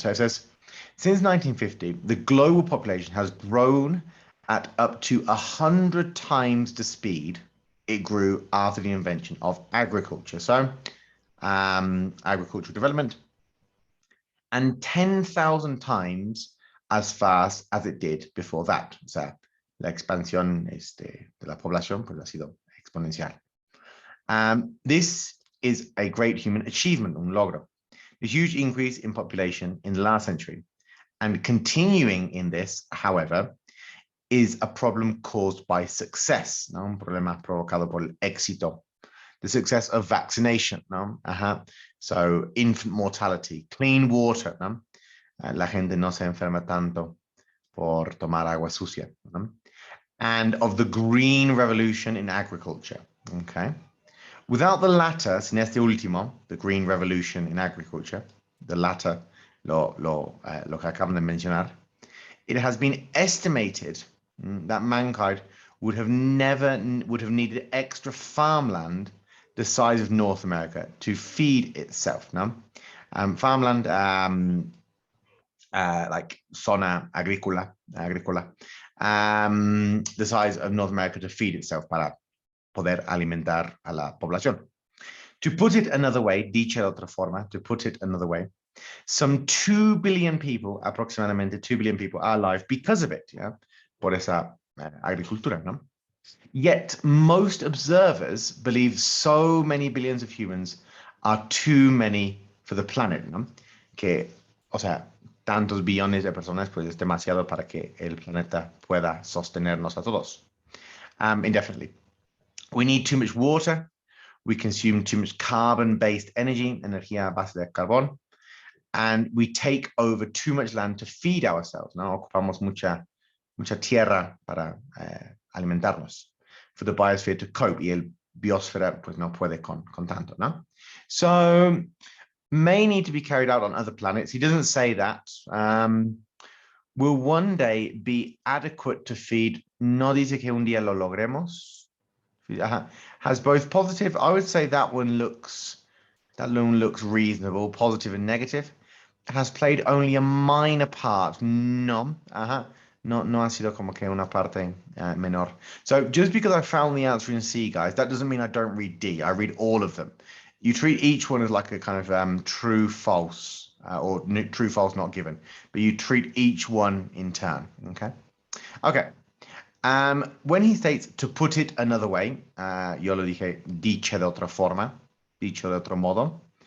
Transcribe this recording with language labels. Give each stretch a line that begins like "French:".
English: So it says, since 1950, the global population has grown at up to 100 times the speed it grew after the invention of agriculture. So agricultural development, and 10,000 times as fast as it did before that.
Spanish: O sea, la expansión de la población pues, ha sido exponencial.
English: This is a great human achievement,
Spanish: un logro.
English: The huge increase in population in the last century. And continuing in this, however, is a problem caused by success, ¿no?
Spanish: Un problema provocado por el éxito.
English: The success of vaccination,
Spanish: ¿no?
English: So infant mortality, clean water,
Spanish: ¿no? La gente no se enferma tanto por tomar agua sucia, ¿no?
English: And of the green revolution in agriculture, okay? Without the latter,
Spanish: sin este último,
English: the green revolution in agriculture, the latter,
Spanish: lo que acaban de mencionar,
English: it has been estimated that mankind would have needed extra farmland the size of North America to feed itself. No, farmland, like
Spanish: zona agrícola,
English: the size of North America to feed itself
Spanish: para poder alimentar a la población.
English: To put it another way,
Spanish: dicha de otra forma,
English: to put it another way, some 2 billion people, aproximadamente 2 billion people, are alive because of it, yeah,
Spanish: por esa agricultura,
English: ¿no? Yet most observers believe so many billions of humans are too many for the planet, ¿no?
Spanish: Que, o sea, tantos billones de personas, pues es demasiado para que el planeta pueda sostenernos a todos,
English: indefinitely. We need too much water. We consume too much carbon-based energy,
Spanish: energía a base de carbón.
English: And we take over too much land to feed ourselves, ¿no?
Spanish: Ocupamos mucha tierra para alimentarnos.
English: For the biosphere to cope,
Spanish: y el biosfera pues no puede con tanto, ¿no?
English: So may need to be carried out on other planets. He doesn't say that. Will one day be adequate to feed.
Spanish: No dice que un día lo logremos.
English: Has both positive. I would say that one looks reasonable, positive and negative. Has played only a minor part.
Spanish: No, no ha sido como que una parte menor.
English: So just because I found the answer in C, guys, that doesn't mean I don't read D. I read all of them. You treat each one as like a kind of true, false, or true, false, not given. But you treat each one in turn. Okay. Okay. When he states to put it another way,
Spanish: yo lo dije dicho de otra forma, dicho de otro modo.